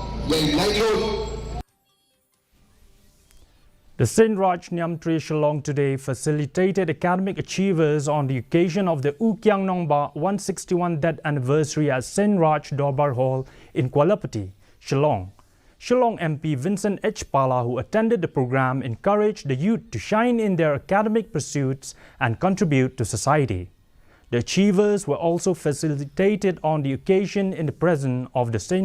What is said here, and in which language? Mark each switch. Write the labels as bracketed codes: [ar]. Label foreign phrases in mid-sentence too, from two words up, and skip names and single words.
[en] The St. Raj Nyamtri Shillong today facilitated academic achievers on the occasion of the U Kyang Nongba 161th death anniversary at St. Raj Dorbar Hall in Kualapati, Shillong. Shillong MP Vincent H. Pala, who attended the program, encouraged the youth to shine in their academic pursuits and contribute to society. The achievers were also facilitated on the occasion in the presence of the St.